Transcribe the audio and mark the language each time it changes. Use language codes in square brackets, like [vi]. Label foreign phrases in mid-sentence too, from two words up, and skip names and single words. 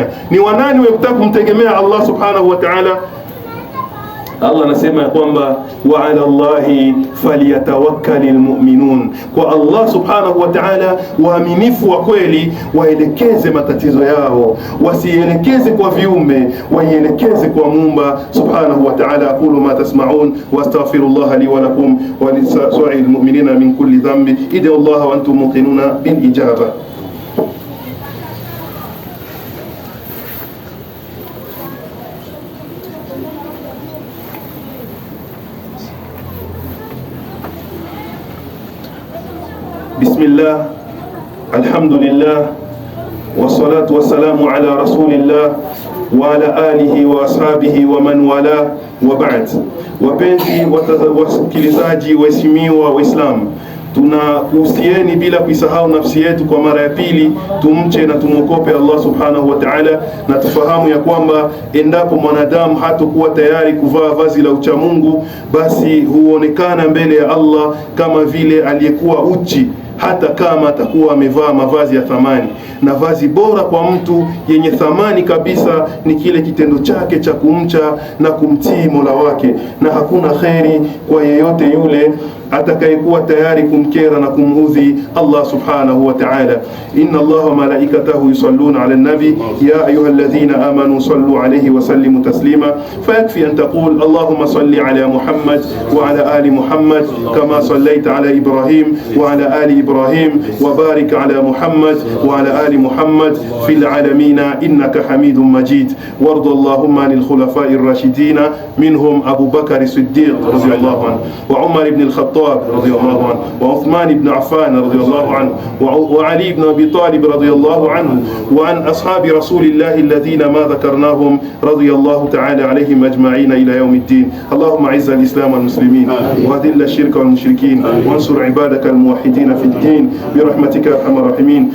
[sw] Ni wanani wenye kutaka kumtegemea Allah [ar] سبحانه وتعالى? [sw] Allah anasema ya kwamba [ar] وعلى الله فليتوكل المؤمنون, [sw] kwa Allah [ar] سبحانه وتعالى [sw] waaminifu wa kweli waelekeze matatizo yao, wasielekeze kwa viumbe, waielekeze kwa Muumba [ar] سبحانه وتعالى. أقول ما تسمعون وأستغفر الله لي ولكم ولسائر المؤمنين من كل ذنب إذا الله وأنتم موقنون بالإجابة. بسم الله، الحمد لله، والصلاة والسلام على رسول الله وعلى آله وأصحابه ومن والاه، وبعد. [sw] Wapenzi wasikilizaji, waheshimiwa Waislamu, tunakuhusieni bila kuisahau nafsi yetu kwa mara ya pili, tumche na tumwogope Allah [ar] سبحانه وتعالى, [sw] na tufahamu ya kwamba endapo mwanadamu hatakuwa tayari kuvaa vazi la uchamungu, basi huonekana mbele ya Allah kama vile aliyekuwa uchi, hata kama atakuwa amevaa mavazi ya thamani. Na vazi bora kwa mtu yenye thamani kabisa ni kile kitendo chake cha kumcha na kumtii Mola wake, na hakuna kheri kwa yeyote yule atakayekuwa tayari kumkera na kumudhi Allah [ar] سبحانه وتعالى. إن الله وملائكته يصلون على النبي يا أيها الذين آمنوا صلوا عليه وسلموا تسليما فيكفي أن تقول اللهم صل على محمد وعلى آل محمد كما صليت على إبراهيم وعلى آل إبراهيم وبارك على محمد وعلى آل محمد في العالمين إنك حميد مجيد. وارض اللهم عن الخلفاء الراشدين منهم أبو بكر الصديق رضي الله عنه وعمر بن الخطاب رضي الله عنه وعثمان بن عفان رضي الله عنه وعلي بن أبي طالب رضي الله عنه وعن أصحاب رسول الله الذين ما ذكرناهم رضي الله تعالى عليهم أجمعين إلى يوم الدين. اللهم أعز الإسلام والمسلمين وأذل الشرك والمشركين وانصر عبادك الموحدين في الدين برحمتك يا أرحم الراحمين.